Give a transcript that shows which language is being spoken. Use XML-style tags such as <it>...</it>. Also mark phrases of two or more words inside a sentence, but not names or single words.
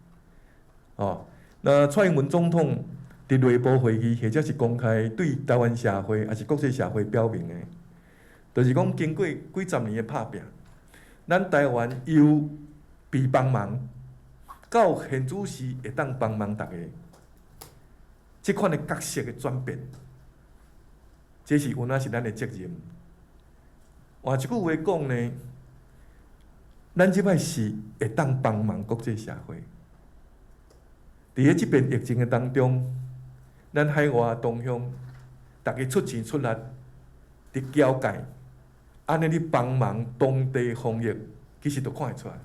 <nan>那蔡英文总统伫内部会议或者是公开对台湾社会还是国际社会表明的，就是讲经过几十年的打拼，咱台湾由被帮忙到现主时会当帮忙大家，这款的角色的转变，这是有哪是咱的责任。换一句话讲呢，咱即摆是会当帮忙国际社会。伫咧即边疫情的当中，咱海外同乡，大家出钱出力，伫交界，安尼咧帮忙当地防疫，其实都看会出来。</nan>